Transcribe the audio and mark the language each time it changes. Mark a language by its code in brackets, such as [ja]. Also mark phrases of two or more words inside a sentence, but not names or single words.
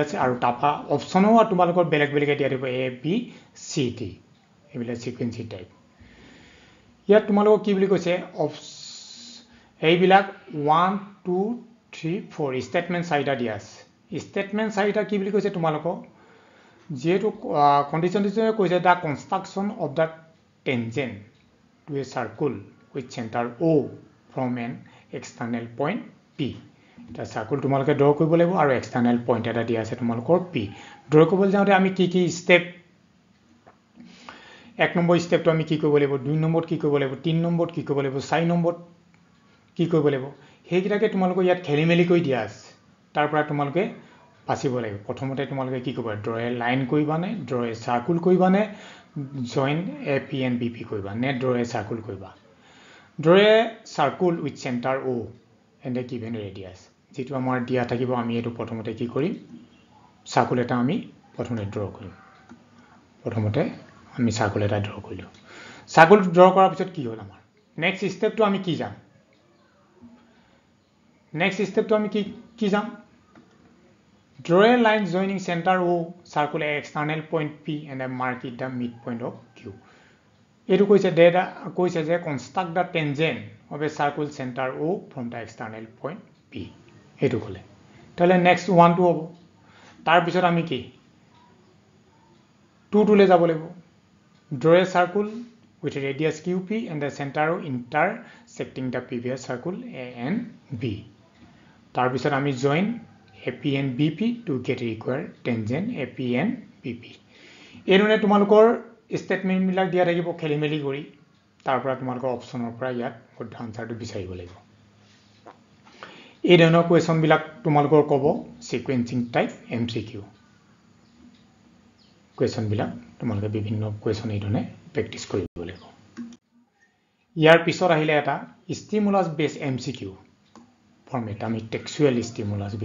[as] আছে আৰু টাপা অপচনও তোমালোকৰ বেলেগ বেলেগ দিয়া দিব এ বি সি ডি এইবিলাক [en] sequencing type [as] ইয়াত তোমালোকক কি বুলি কৈছে এইবিলাক 1 2 3 4 স্টেটমেন্ট চাৰিটা দিয়া আছে স্টেটমেন্ট চাৰিটা কি বুলি কৈছে তোমালোকক যেটো কন্ডিশন কৈছে [en] the construction of the tangent to a circle with center O from an external point P [as] এটা সার্কেল তোমালোকে ড্ৰ কৰিব লাগিব আৰু [en] external point [as] এটা দিয়া আছে তোমালোকৰ P ড্ৰ কৰিবলৈ যাওঁতে আমি কি স্টেপ 1 নম্বৰ স্টেপটো আমি কি কৰিব লাগিব 2 নম্বৰত কি কৰিব লাগিব 3 নম্বৰত কি কৰিব লাগিব 4 নম্বৰত কি কৰিব লাগিব হেইকিটাকে তোমালোকৰ ইয়াত খেলিমেলি কৰি দিয়া আছে তাৰ পৰা তোমালোকে বাছিব লাগিব প্ৰথমতে তোমালোকে কি কৰিবা [en] draw a line [as] কৰিবা নে [en] draw a circle [as] কৰিবা নে [en] join AP and BP [as] কৰিবা নে [en] draw a circle [as] কৰিবা [en] draw a circle with center O and a given radius [as] যেটো আমাৰ দিয়া থাকিব আমি এটো প্ৰথমতে কি কৰিম সার্কেল এটা আমি প্ৰথমতে ড্ৰ কৰিম প্ৰথমতে আমি সার্কেল এটা ড্ৰ কৰিলো সার্কেল ড্ৰ কৰাৰ পিছত কি হ'ল আমাৰ [en] next step [as] আমি কি যাম [en] next step [as] আমি কি যাম [en] draw a line joining center O circle a external point P and a mark it the midpoint of Q [as] এটো কৈছে যে [en] construct the tangent of a circle center O from the external point P [as] এটো কলে তাহলে নেক্সট 1 টো হ'ব তাৰ পিছত আমি কি 2 টোলে যাব লাগিব [en] draw a circle with a radius QP and the center O intersecting the previous circle A and B [as] তাৰ পিছত আমি [en] join AP and BP to get required tangent AP and BP [as] এরনে তোমালোকৰ স্টেটমেন্ট বিলাক দিয়া থাকিব খেলিমেলি কৰি তাৰ পৰা তোমালোকৰ অপচনৰ পৰা ইয়াত শুদ্ধ আনসাৰটো বিচাৰিব লাগিব এই ধৰণৰ কোৱেশ্যন বিলাক তোমালোকৰ ক'ব [en] sequencing type MCQ question [as] বিলাক তোমালোকে বিভিন্ন কোৱেশ্যন এই ধৰণে প্ৰেক্টিস কৰিব লাগিব ইয়াৰ পিছত আহিলে এটা [en] stimulus base MCQ format [as] আমি [en] textual stimulus [as] বুলি